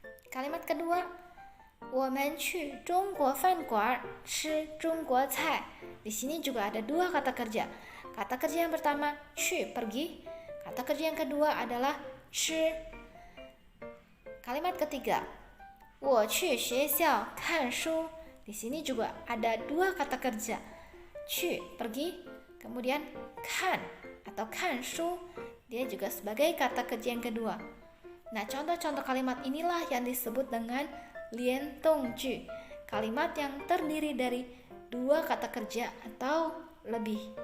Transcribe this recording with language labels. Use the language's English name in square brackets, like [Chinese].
[Indonesian] Kalimat kedua, [Chinese] 我们去中国饭馆吃中国菜. [Indonesian] Di sini juga ada dua kata kerja. Kata kerja yang pertama, 去 pergi. Kata kerja yang kedua adalah 吃. Kalimat ketiga, [Chinese] 我去学校看书. [Indonesian] Di sini juga ada dua kata kerja. 去 pergi, kemudian 看 atau 看书, dia juga sebagai kata kerja yang kedua. Nah, contoh-contoh kalimat inilah yang disebut dengan 连动句, kalimat yang terdiri dari dua kata kerja atau lebih.